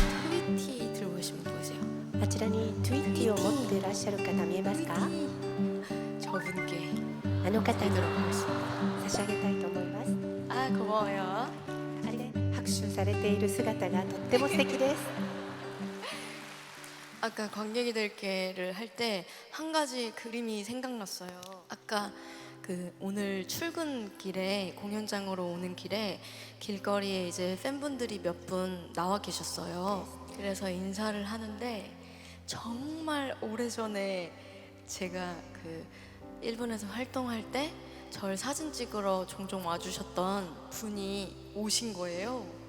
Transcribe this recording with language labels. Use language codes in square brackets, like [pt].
[ko] 트위티 들고 계신 분 보이세요? [ja] あちらにトゥイッティを持っていらっしゃる方見えますか？ [ko] 저분께 [ja] あの方に差し上げたいと思います。 [ko] 아 고마워요. [ja] あれ拍手されている姿がとっても素敵です。 [ko] 아까 관객이들께를 할 때 한 가지 그림이 생각났어요. 아까 그 오늘 출근길에 공연장으로 오는 길에 길거리에 이제 팬분들이 몇 분 나와 계셨어요. 그래서 인사를 하는데 정말 오래전에 제가 그 일본에서 활동할 때 절 사진 찍으러 종종 와주셨던 분이 오신 거예요.